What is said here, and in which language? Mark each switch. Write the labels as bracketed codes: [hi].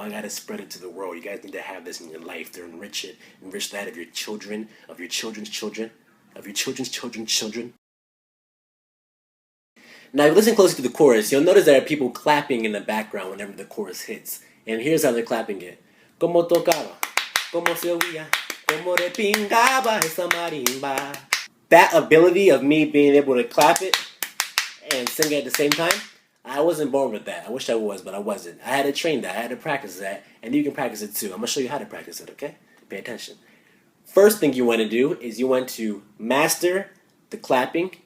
[en] I gotta spread it to the world. You guys need to have this in your life to enrich it, enrich that of your children, of your children's children, of your children's children's children. Now, if you listen closely to the chorus, you'll notice there are people clapping in the background whenever the chorus hits. And here's how they're clapping it. [es] Como tocaba, como se oía, como repingaba esa marimba. [en] That ability of me being able to clap it and sing it at the same time, I wasn't born with that. I wish I was, but I wasn't. I had to train that. I had to practice that. And you can practice it too. I'm going to show you how to practice it, okay? Pay attention. First thing you want to do is you want to master the clapping.